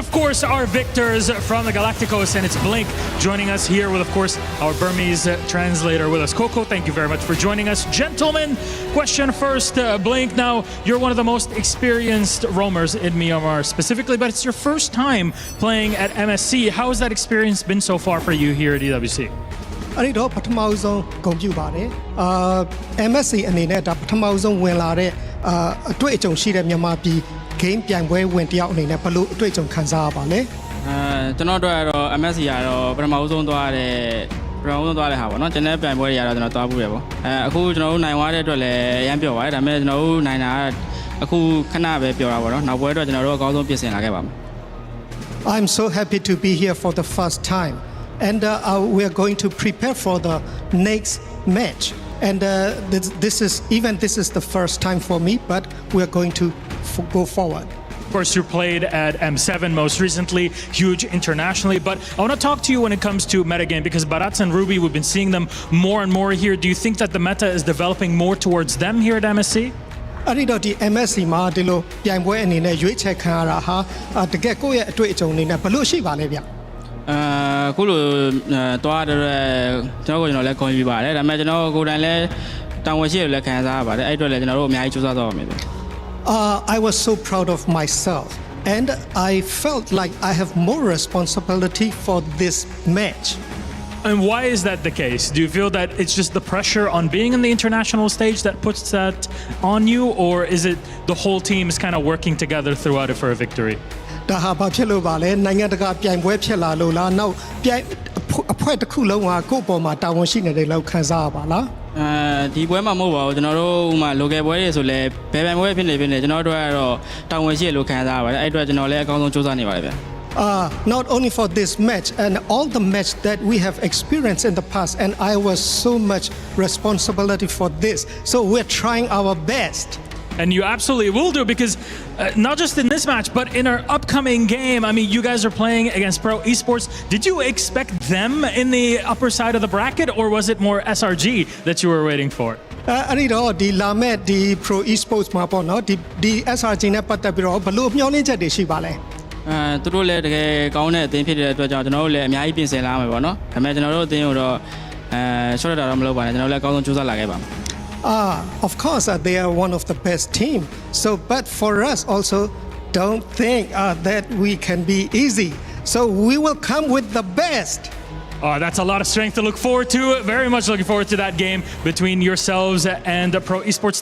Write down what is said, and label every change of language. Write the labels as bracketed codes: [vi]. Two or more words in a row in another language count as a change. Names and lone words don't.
[en] Of course, our victors from the Galacticos, and it's Blink joining us here with, of course, our Burmese translator with us. Coco, thank you very much for joining us. Gentlemen, question first, Blink. Now, you're one of the most experienced roamers in Myanmar specifically, but it's your first time playing at MSC. How has that experience been so far for you here at EWC? [my] အဲ့ဒီတော့ပထမဆုံးဂုဏ်ပြုပါတယ် MSC အနေနဲ့ဒါပထမဆုံးဝင်လာတဲ့အတွေ့အကြုံရှိတဲ့မြန်မာပြည် game ပြိုင်ပွဲဝင်တယောက်အနေနဲ့ဘယ်လိုအတွေ့အကြုံခံစားရပါလဲ ကျွန်တော်တို့ကတော့ MSC ကတော့ပထမဆုံးသွားတဲ့ဟာပေါ့နော်ကျွန်တော်ပြိုင်ပွဲတွေကတော့ကျွန်တော်သွားဘူးရပေါ့အခုကျွန်တော်တို့နိုင်သွားတဲ့အတွက်လည်းအရန်ပျော်ပါတယ်ဒါပေမဲ့ကျွန်တော်တို့နိုင်တာအခုခဏပဲပျော်တာပေါ့နော်နောက်ပွဲအတွက်ကျွန်တော်တို့အကောင်းဆုံးပြင်ဆင်လာခဲ့ပါမယ် [en] I'm so happy to be here for the first time and we are going to prepare for the next match and this is the first time for me but we are going to go forward. Of course, you played at M7 most recently, huge internationally, but I want to talk to you when it comes to metagame because Barats and Ruby, we've been seeing them more and more here. Do you think that the meta is developing more towards them here at MSC? [my] အဲ့ဒီတော့ဒီ MSC မှာဒီလိုပြိုင်ပွဲအနေနဲ့ရွေးချယ်ခံရတာဟာတကယ်ကိုယ့်ရဲ့အတွေ့အကြုံအနေနဲ့ဘယ်လိုရှိပါလဲဗျ အခုလိုသွားတဲ့ကျွန်တော်လည်းခေါ်ပြီးပါတယ်ဒါပေမဲ့ကျွန်တော်ကိုယ်တိုင်လည်းတာဝန်ရှိတယ်လည်းခံစားရပါတယ်အဲ့အတွက်လည်းကျွန်တော်တို့အများကြီးစူးစမ်းသွားပါမယ် [en] I was so proud of myself and I felt like I have more responsibility for this match. And why is that the case? Do you feel that it's just the pressure on being in the international stage that puts that on you, or is it the whole team is kind of working together throughout it for a victory? [my] ဒါဟာဘာဖြစ်လို့ပါလဲနိုင်ငံတကာပြိုင်ပွဲဖြစ်လာလို့လားနောက်ပြိုင်အဖွဲ့တစ်ခုလုံးကကိုယ့်ပေါ်မှာတာဝန်ရှိနေတယ်လို့ခံစားရပါလား ဒီပွဲမှာမဟုတ်ပါဘူးကျွန်တော်တို့ဥမာ local ပွဲတွေဆိုလဲဘယ်ပွဲဖြစ်နေဖြစ်နေကျွန်တော်တို့ကတော့တာဝန်ရှိရလို့ခံစားရပါတယ်အဲ့အတွက်ကျွန်တော်လည်းအကောင်းဆုံးစူးစမ်းနေပါတယ်ဗျ [en] not only for this match and all the match that we have experienced in the past and I was so much responsibility for this so we're trying our best and you absolutely will do, because not just in this match, but in our upcoming game, I mean, you guys are playing against Pro Esports. Did you expect them in the upper side of the bracket, or was it more SRG that you were waiting for? [my] အဲ့ဒီတော့ဒီလာမဲ့ဒီ Pro Esports မှာပေါ့နော်ဒီ SRG နဲ့ပတ်သက်ပြီးတော့ဘလို့မျှော်လင့်ချက်တွေရှိပါလဲ သူတို့လည်းတကယ်ကောင်းတဲ့အသင်းဖြစ်တဲ့အတွက်ကြောင့်ကျွန်တော်တို့လည်းအများကြီးပြင်ဆင်လာမှာပေါ့နော်ဒါပေမဲ့ကျွန်တော်တို့အသင်းကိုတော့short တာတော့မလုပ်ပါနဲ့ကျွန်တော်လည်းအကောင်းဆုံးကြိုးစားလာခဲ့ပါမယ် [en] Of course they are one of the best team so but for us also don't think that we can be easy so we will come with the best That's a lot of strength to look forward to. Very much looking forward to that game between yourselves and Pro Esports.